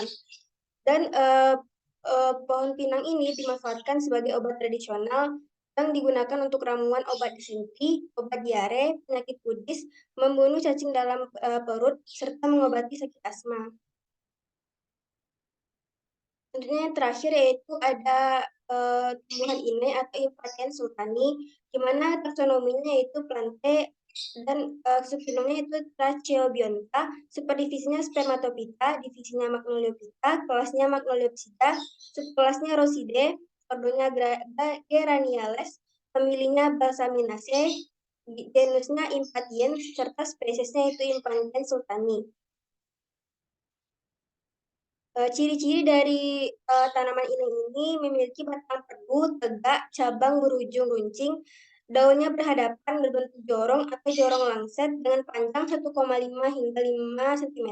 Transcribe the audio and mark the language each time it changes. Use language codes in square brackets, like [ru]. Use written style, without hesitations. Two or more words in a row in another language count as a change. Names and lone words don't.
[id] Dan pohon pinang ini dimanfaatkan sebagai obat tradisional yang digunakan untuk ramuan obat disentri, obat diare, penyakit kudis, membunuh cacing dalam perut, serta mengobati sakit asma. Selanjutnya yang terakhir yaitu ada tumbuhan inai atau Impatiens sultani, di mana taksonominya yaitu Plantae dan subfilumnya itu Tracheobionta, subdivisinya Spermatophyta, divisinya Magnoliophyta, kelasnya Magnoliopsida, subkelasnya Rosidae, ordonya Geraniales, familinya Balsaminaceae, genusnya Impatiens, serta spesiesnya itu Impatiens sultani. Ciri-ciri dari tanaman ini memiliki batang perdu, tegak, cabang berujung runcing, daunnya berhadapan berbentuk jorong atau jorong lancet dengan panjang 1,5 hingga 5 cm.